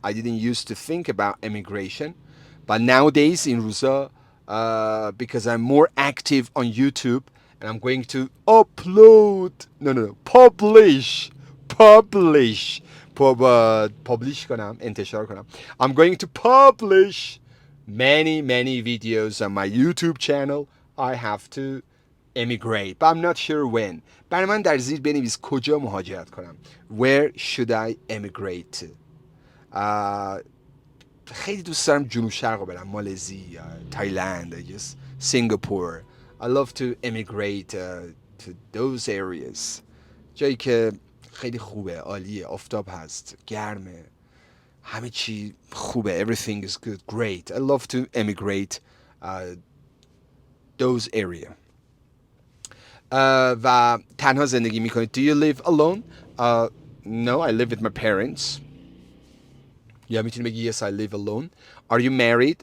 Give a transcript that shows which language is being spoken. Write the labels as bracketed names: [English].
[English] I didn't used to think about immigration. But nowadays in [Persian] روزا [English] because I'm more active on YouTube and I'm going to upload no publish publish [Persian] کنم انتشار کنم. [English] I'm going to publish many videos on my YouTube channel. I have to emigrate but I'm not sure when. [Persian] برای من در زیر بنویس کجا مهاجرت کنم. [English] Where should I emigrate to? [Persian] خیلی دوست دارم جنوب شرق رو برم. مالزی، تایلند, Singapore. [English] I love to emigrate to those areas. [Persian] جایی که خیلی خوبه، عالیه، آفتاب هست، گرمه، همه چی خوبه. [English] Everything is good, great. I love to emigrate those area. [Persian] و تنها زندگی میکنید. [English] Do you live alone? No, I live with my parents. [Persian] یا میتونی بگی [English] yes, I live alone. Are you married?